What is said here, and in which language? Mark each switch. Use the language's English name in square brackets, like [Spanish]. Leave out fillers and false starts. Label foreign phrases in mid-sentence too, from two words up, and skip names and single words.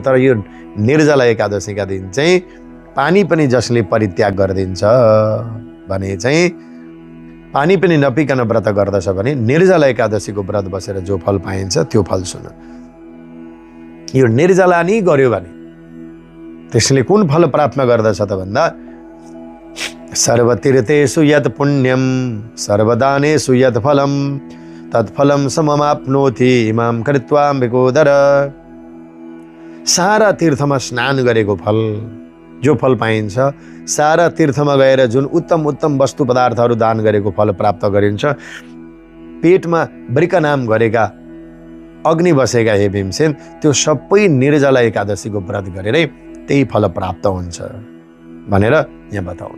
[Nepali] तर यो निर्जला एकादशीका दिन चाहिँ पानी पनि जसले परित्याग गरिदिन्छ भने चाहिँ पानी पनि नपिकन व्रत गर्दछ भने निर्जला एकादशीको व्रत बसेर जो फल पाइन्छ त्यो फल सुन। यो निर्जला नै गर्यो भने त्यसले कुन फल प्राप्त गर्दछ त भन्दा [Sanskrit] सर्वतीर्थेषु यत् पुण्यम सर्वदानेषु यत् फलम तत्फलम सममाप्नोति इमां कृत्वा विकोदर। [Nepali] सारा तीर्थमा स्नान गरेको फल, जो फल पाइन्छ, सारा तीर्थमा गएर जुन उत्तम उत्तम वस्तु पदार्थहरू दान गरेको फल प्राप्त गरिन्छ, पेटमा वृकनाम गरेका अग्नि बसेका हे भीमसेन, त्यो सबै निर्जला एकादशीको व्रत गरेरै त्यही फल प्राप्त हुन्छ भनेर यहाँ बताउनु।